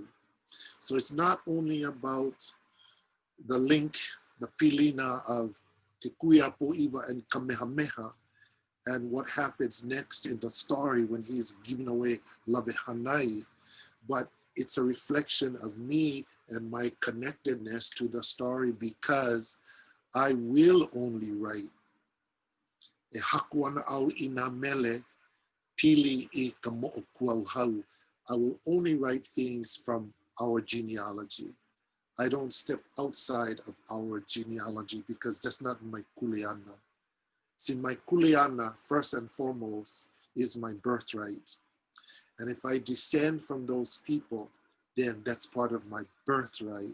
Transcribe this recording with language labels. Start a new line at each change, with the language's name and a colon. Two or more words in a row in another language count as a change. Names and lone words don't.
English: So it's not only about the link, the pilina of Te Kuiapoiwa and Kamehameha, and what happens next in the story when he's giving away Lavehanai, but it's a reflection of me and my connectedness to the story because I will only write
Hawaiian: E hakuana au ina mele pili I ka mo'okuauhau.
English: I will only write things from our genealogy. I don't step outside of our genealogy because that's not my kuleana. See, my kuleana, first and foremost, is my birthright. And if I descend from those people, then that's part of my birthright.